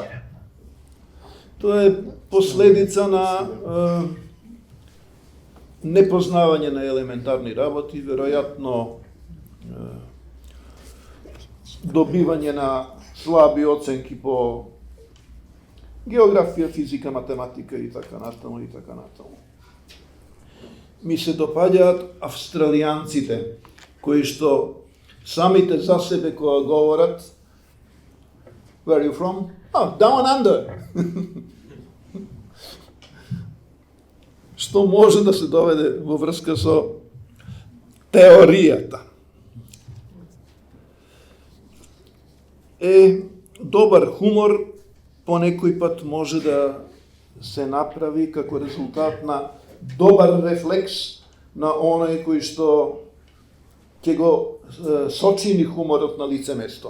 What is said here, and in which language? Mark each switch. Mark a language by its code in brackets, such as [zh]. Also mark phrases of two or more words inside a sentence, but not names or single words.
[mk] Тоа е последица на непознавање на елементарни работи, веројатно добивање на слаби оценки по географија, физика, математика и така натаму и така натаму. Ми се допаѓаат австралијанците кои што самите за себе кога говорат [en] Where are you from? Oh, down under. [mk] Што може да се доведе во врска со теоријата. Добар хумор по некој пат може да се направи како резултат на добар рефлекс на оној кој што ќе го сочини хуморот на лице место.